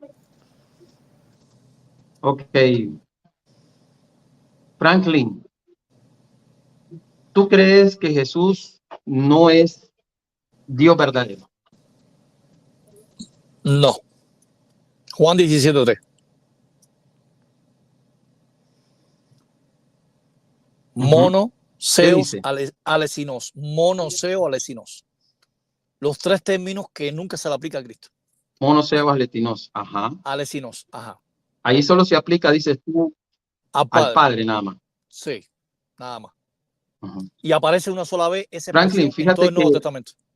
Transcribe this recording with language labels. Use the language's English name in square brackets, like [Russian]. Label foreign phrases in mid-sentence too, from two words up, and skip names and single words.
[Spanish] Ok. Franklin, ¿tú crees que Jesús no es Dios verdadero? No. Juan 17:3. [Greek] μόνος θεὸς ἀληθινός. μόνος θεὸς ἀληθινός. Los tres términos que nunca se le aplica a Cristo. μόνος θεὸς ἀληθινός. Ajá. [Spanish] Alesinos. Ajá. Ahí solo se aplica, dices tú, al Padre nada más. Sí, nada más. Y aparece una sola vez ese Franklin, fíjate en todo el Nuevo Testamento.